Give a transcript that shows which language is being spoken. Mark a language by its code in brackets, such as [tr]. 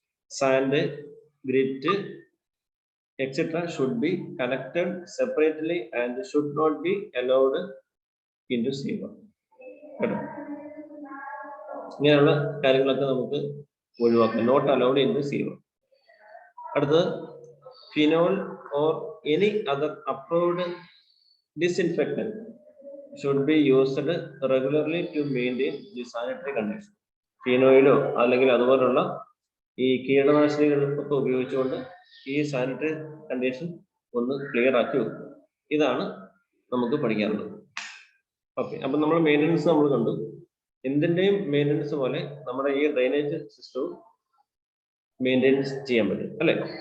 [en] Sand, grit etcetera should be collected separately and should not be allowed into sewer. [ml] കേട്ടോ, ഇങ്ങനെയുള്ള കാര്യങ്ങളൊക്കെ നമുക്ക് ഒഴിവാക്കാം. [en] Not allowed into sewer. അടുത്തത്, phenol or any other approved disinfectant should be used regularly to maintain the sanitary condition. [ml] ഫിനോയിലോ അല്ലെങ്കിൽ അതുപോലുള്ള ഈ കീടനാശിനികളൊക്കെ ഉപയോഗിച്ചുകൊണ്ട് ഈ സാനിറ്ററി കണ്ടീഷൻ ഒന്ന് ക്ലിയർ ആക്കി വെക്കും. ഇതാണ് നമുക്ക് പഠിക്കാനുള്ളത്. ഓക്കെ, അപ്പൊ നമ്മൾ മെയിൻ്റനൻസ് നമ്മൾ കണ്ടു. എന്തിൻ്റെയും മെയിൻ്റനൻസ് പോലെ നമ്മുടെ ഈ ഡ്രെയിനേജ് സിസ്റ്റവും മെയിൻ്റെനൻസ് ചെയ്യാൻ പറ്റും അല്ലെ?